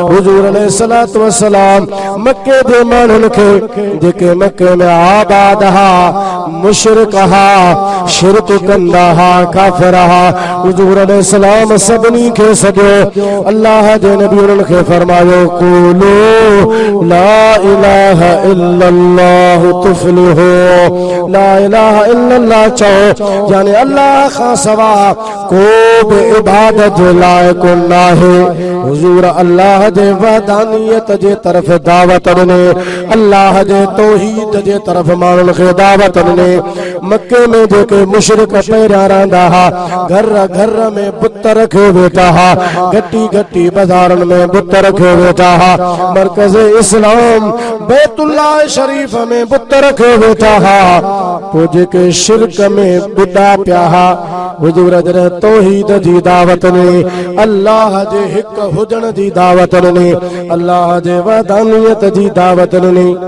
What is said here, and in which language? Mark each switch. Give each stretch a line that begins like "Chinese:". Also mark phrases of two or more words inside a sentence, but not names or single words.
Sindhi: हुजूर
Arabic: عليه الصلاة والسلام
Sindhi: मक्के जे माण्हुनि खे जेके मक्के में आबाद हा मुशरिक हा शिरक कंदा हा काफिर हा हुजूर अलैहिस्सलाम सभिनी खे सॼो अल्लाह जे नबी उन्हनि खे फरमायो
Arabic: قولوا لا إله إلا الله تفلحوا لا إله إلا الله
Sindhi: चओ यानी अल्लाह खां सवा को बि इबादत जे लाइक़ नाहे। हुजूर अल्लाह जे वहदानियत जे तरफ़ दावत ॾिने अल्लाह जे तौहीद जे तरफ़ माण्हुनि खे दावत ॾिने। मक्के में जेके मुशरिक पहिरियां रहंदा हा घर घर में बुत रखे वेठा हा गट्टी गट्टी बाजारन में बुत रखे वेठा हा मरकज इस्लाम बैतुल्लाह शरीफ में बुत रखे वेठा हा पो जेके शिरक में बुदा पिया हा हुजूर जरे तौहीद जी दावत ने अल्लाह जे हिक हुजण जी दावत ने अल्लाह जे वहदानियत जी दावत ने